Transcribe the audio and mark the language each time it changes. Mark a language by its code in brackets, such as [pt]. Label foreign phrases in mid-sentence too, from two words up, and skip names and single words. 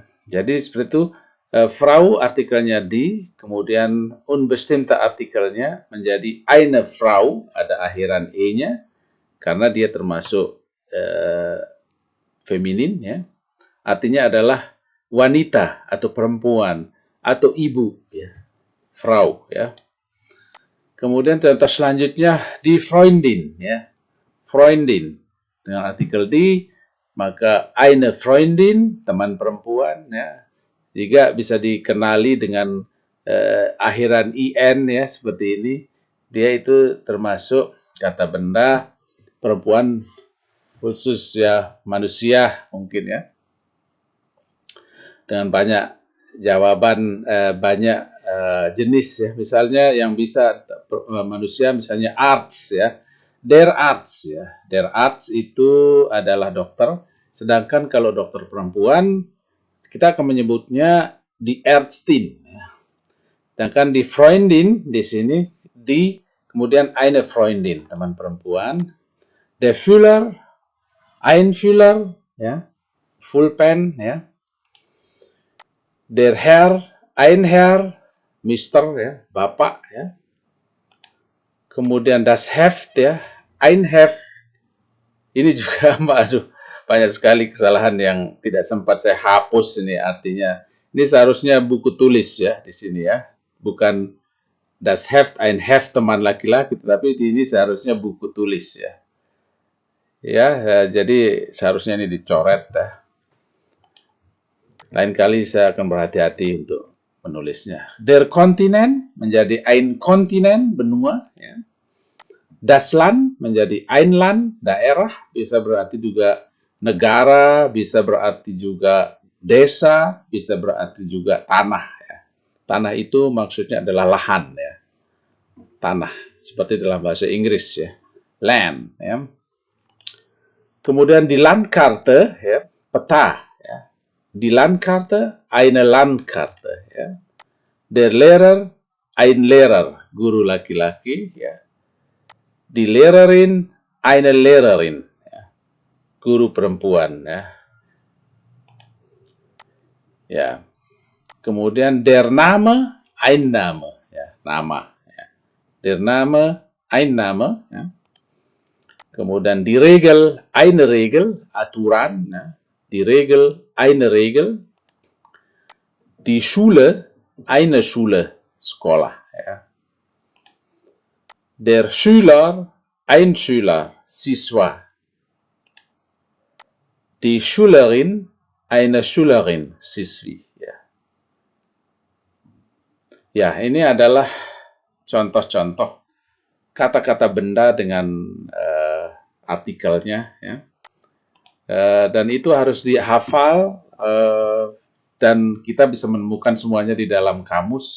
[id] Jadi seperti itu, Frau artikelnya die, kemudian unbestimmte artikelnya menjadi [de] eine Frau, [id] ada akhiran e-nya, karena dia termasuk feminin, ya. Artinya adalah wanita atau perempuan atau ibu, ya. Frau, ya. Kemudian contoh selanjutnya [de] die Freundin, [id] ya. Freundin dengan artikel die, maka [de] eine Freundin, [id] teman perempuan, ya. Juga bisa dikenali dengan akhiran in, ya, seperti ini. Dia itu termasuk kata benda perempuan khusus, ya, manusia mungkin, ya. Dengan banyak jawaban, banyak jenis, ya. Misalnya yang bisa manusia, misalnya arts, ya. [de] Der Arzt, [id] ya. [de] Der Arzt [id] itu adalah dokter. Sedangkan kalau dokter perempuan, kita akan menyebutnya [de] die Ärztin. [id] Sedangkan [de] die Freundin [id] di sini kemudian [de] eine Freundin, [id] teman perempuan. [de] Der Führer, ein Führer, [id] ya, Pulpen, ya. [de] Der Herr, ein Herr, [id] Mister, ya, bapak, ya. Kemudian [de] das Heft, [id] ya, [de] ein Heft. [id] Ini juga, aduh, banyak sekali kesalahan yang tidak sempat saya hapus ini. Artinya ini seharusnya buku tulis, ya, di sini, ya, bukan [de] das Heft, ein Heft, [id] teman laki-laki, tetapi ini seharusnya buku tulis, ya. Ya, jadi seharusnya ini dicoret ya. Lain kali saya akan berhati-hati untuk menulisnya. [de] Der Kontinent menjadi ein Kontinent, benua. [id] Ya. [de] Das Land menjadi ein Land, [id] daerah. Bisa berarti juga negara, bisa berarti juga desa, bisa berarti juga tanah. Ya. Tanah itu maksudnya adalah lahan. Ya. Tanah, seperti dalam bahasa Inggris. Ya. Land. Ya. Kemudian di Landkarte, ya, peta. [de] Die Landkarte, eine Landkarte. Ja. Der Lehrer, ein Lehrer, [id] guru laki-laki. [de] Ja. Die Lehrerin, eine Lehrerin, ja. [id] Guru perempuan. Ya. Ya. Kemudian [de] der Name, ein Name. [id] Ya. Nama. Ya. [de] Der Name, ein Name. [id] Ya. [de] Kemudian die Regel, eine Regel, [id] aturan. Ya. [de] Die Regel, eine Regel. Die Schule, eine Schule, [id] sekolah. Ya. [de] Der Schüler, ein Schüler, siswa. Die Schülerin, eine Schülerin, [id] siswi. Ya. Ya, ini adalah contoh-contoh kata-kata benda dengan artikelnya. Ya. Dan itu harus dihafal dan kita bisa menemukan semuanya di dalam kamus.